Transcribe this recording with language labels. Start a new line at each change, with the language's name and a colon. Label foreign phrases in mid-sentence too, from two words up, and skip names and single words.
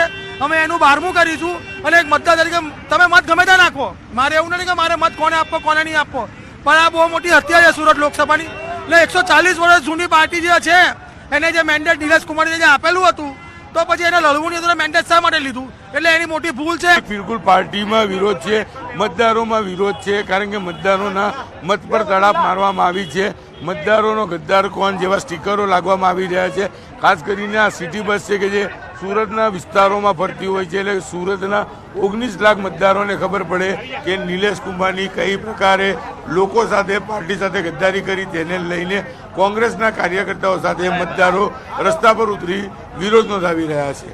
Gujarati: અમે એનું 12મું કરીશું અને એક મતદાર તરીકે તમે મત ગમે ત્યાં નાખો। મારે એવું નથી કે મારે મત કોને આપવો કોને નહીં આપવો, પણ આ બહુ મોટી હત્યા છે સુરત લોકસભાની। એટલે 140 વર્ષ જૂની પાર્ટી જે છે એને જે મેન્ડેટ નિલેશ કુંભાણીને જે આપેલું હતું, તો પછી એને લડવું નહીં, તો મેન્ડેટ શા માટે લીધું? એટલે એની મોટી ભૂલ છે। બિલકુલ પાર્ટીમાં વિરોધ છે, મતદારો વિરોધ છે, કારણ કે મતદારો મત પર તરાપ મારવામાં આવી છે। મતદારો ગદ્દાર કોણ જેવા સ્ટીકરો લાગવામાં આવી રહ્યા છે। ખાસ કરીને આ
English: city bus
Gujarati: છે કે જે સુરતના વિસ્તારોમાં ફરતી હોય છે, એટલે સુરતના 19 લાખ મતદારોને ખબર પડે કે નિલેશ કુંભારની કઈ પ્રકારે લોકો સાથે, પાર્ટી સાથે ગદ્દારી કરી, તેને લઈને કોંગ્રેસના કાર્યકર્તાઓ સાથે મતદારો રસ્તા પર ઉતરી વિરોધ નોંધાવી રહ્યા છે.